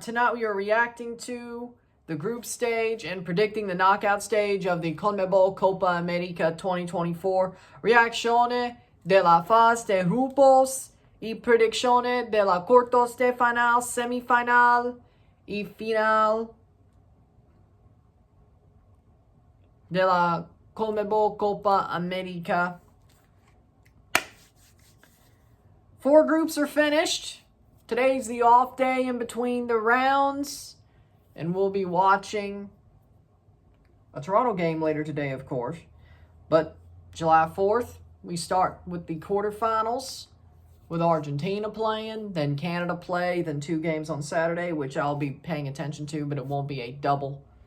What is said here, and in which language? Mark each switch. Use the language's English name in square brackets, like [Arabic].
[English] Tonight we are reacting to the group stage and predicting the knockout stage of the CONMEBOL Copa América 2024. [Spanish] Reacciones de la fase de grupos y predicciones de la cuartos de final, semifinal y final de la CONMEBOL Copa América. [English] 4 groups are finished. Today's the off day in between the rounds. And we'll be watching a Toronto game later today, of course. But July 4th, we start with the quarterfinals with Argentina playing, then Canada play, then 2 games on Saturday, which I'll be paying attention to, but it won't be a double.